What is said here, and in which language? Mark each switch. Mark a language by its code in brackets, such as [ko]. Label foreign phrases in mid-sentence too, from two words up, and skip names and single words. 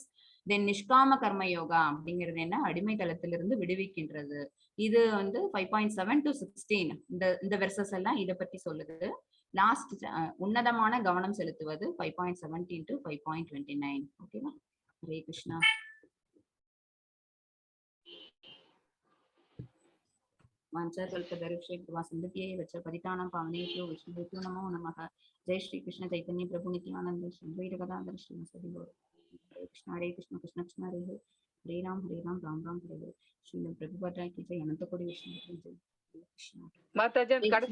[ta] தென் நிஷ்காம கர்ம யோகா அப்படிங்கிறது என்ன, அடிமை தளத்திலிருந்து விடுவிக்கின்றது. இது 5.7 to 16. இந்த வெர்சஸ் எல்லாம் இதை பத்தி சொல்லுது. லாஸ்ட் உன்னதமான கவனம் செலுத்துவது 5.17 to 5.29. ஓகேவா? ஹரே கிருஷ்ணா. [sa] पतितानां पावनेभ्यो वैष्णवेभ्यो नमो नमः. जय श्री कृष्ण चैतन्य प्रभु नित्यानंद श्री द्वैत गदाधर श्रीवासदि गौर। हरे कृष्ण कृष्ण कृष्ण हरे हरे राम राम राम हरे हरे। [hi] श्रील प्रभुपाद की जय, अनंत कोटि वैष्णव की जय। कृष्ण [ta] மாதாஜி, கடைசி